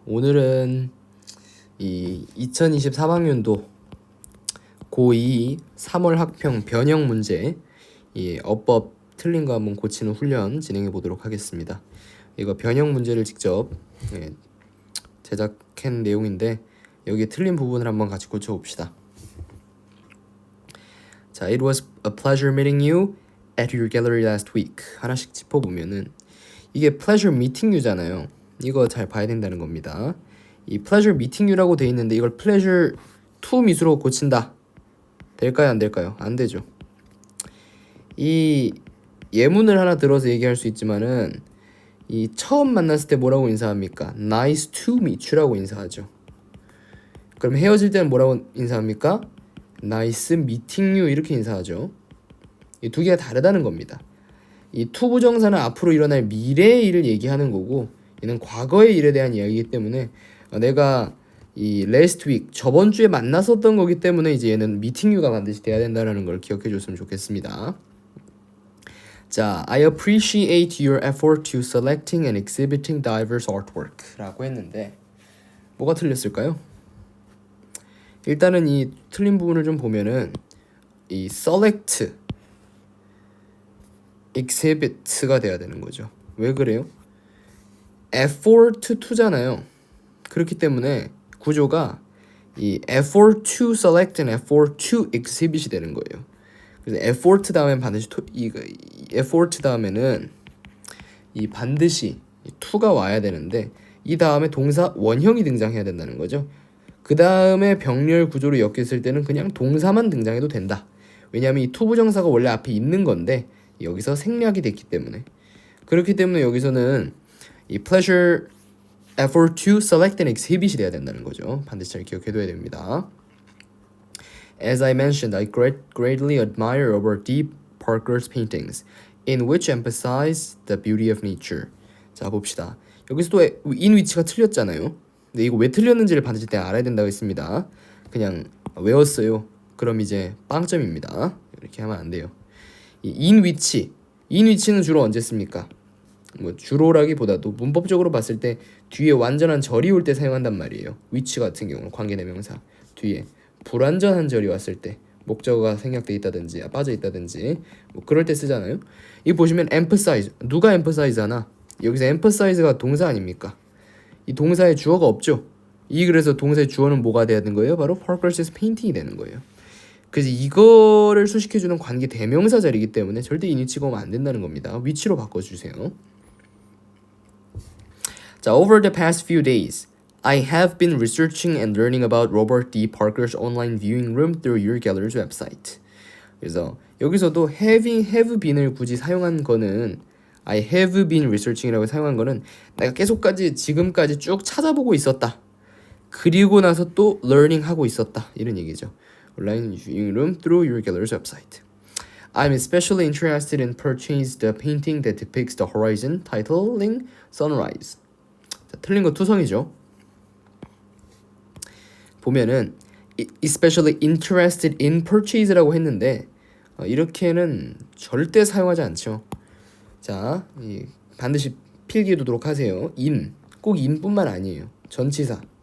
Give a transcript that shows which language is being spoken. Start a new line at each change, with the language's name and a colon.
Korean: 오늘은 이 2023학년도 고2 3월 학평 변형 문제 어법 틀린 거 한번 고치는 훈련 진행해 보도록 하겠습니다. 이거 변형 문제를 직접 제작한 내용인데 여기 틀린 부분을 한번 같이 고쳐 봅시다.
English: 자, It was a pleasure meeting you at your gallery last week.
Korean: 하나씩 짚어보면은 이게
English: pleasure meeting you
Korean: 잖아요. 이거 잘 봐야 된다는 겁니다. 이
English: pleasure meeting you
Korean: 라고 돼 있는데 이걸
English: pleasure to meet
Korean: 으로 고친다. 될까요? 안 될까요? 안 되죠. 이 예문을 하나 들어서 얘기할 수 있지만은 이 처음 만났을 때 뭐라고 인사합니까?
English: Nice to meet you라고 인사하죠.
Korean: 그럼 헤어질 때는 뭐라고 인사합니까?
English: Nice meeting you 이렇게 인사하죠.
Korean: 이 두 개가 다르다는 겁니다. 이 to 부정사는 앞으로 일어날 미래의 일을 얘기하는 거고 얘는 과거의 일에 대한 이야기이기 때문에 내가 이
English: last week
Korean: 저번 주에 만났었던 거기 때문에 이제 얘는
English: meeting you
Korean: 가 반드시 돼야 된다는 걸 기억해 줬으면 좋겠습니다.
English: 자, I appreciate your effort to selecting and exhibiting diverse artwork라고 했는데
Korean: 뭐가 틀렸을까요? 일단은 이 틀린 부분을 좀 보면은 이 select, exhibit가 돼야 되는 거죠. 왜 그래요?
English: effort to잖아요.
Korean: 그렇기 때문에 구조가 이
English: effort to select and effort to exhibit
Korean: 이 되는 거예요. 그래서 effort 다음엔 반드시 effort 다음에는 이 반드시 to가 와야 되는데 이 다음에 동사 원형이 등장해야 된다는 거죠. 그 다음에 병렬 구조로 엮였을 때는 그냥 동사만 등장해도 된다. 왜냐하면 이 to 부정사가 원래 앞에 있는 건데 여기서 생략이 됐기 때문에 그렇기 때문에 여기서는 이
English: pleasure effort to select and exhibit
Korean: 이 돼야 된다는 거죠. 반드시 잘 기억해둬야 됩니다.
English: As I mentioned, I greatly admire Robert D. Parker's paintings, in which emphasize the beauty of nature.
Korean: 자, 봅시다. 여기서 또 in which가 틀렸잖아요. 근데 이거 왜 틀렸는지를 반드시 알아야 된다고 했습니다. 그냥 외웠어요. 그럼 이제 빵점입니다. 이렇게 하면 안 돼요. 이 in which는 주로 언제 씁니까? 뭐 주로라기보다도 문법적으로 봤을 때 뒤에 완전한 절이 올 때 사용한단 말이에요. which 같은 경우는 관계대명사 뒤에 불완전한 절이 왔을 때 목적어가 생략돼 있다든지 빠져 있다든지 뭐 그럴 때 쓰잖아요. 이 보시면 emphasize 누가 emphasize 하나? 여기서 emphasize가 동사 아닙니까? 이 동사의 주어가 없죠. 그래서 동사의 주어는 뭐가 돼야 되는 거예요? 바로 Parker's painting이 되는 거예요. 그래서 이거를 수식해주는 관계 대명사 자리이기 때문에 절대 in which가 오면 안 된다는 겁니다. which로 바꿔주세요.
English: 자, over the past few days, I have been researching and learning about Robert D. Parker's online viewing room through your gallery's website.
Korean: 그래서 여기서도 have been을 굳이 사용한 거는
English: I have been researching
Korean: 이라고 사용한 거는 내가 계속까지 지금까지 쭉 찾아보고 있었다. 그리고 나서 또 learning 하고 있었다. 이런 얘기죠.
English: Online viewing room through your gallery's website. I'm especially interested in purchasing the painting that depicts the horizon, titling Sunrise.
Korean: 자, 틀린 거 투성이죠. 보면은
English: especially interested in purchase
Korean: 라고 했는데 이렇게는 절대 사용하지 않죠. 자, 반드시 필기해두도록 하세요. 꼭 in뿐만 아니에요. 전치사.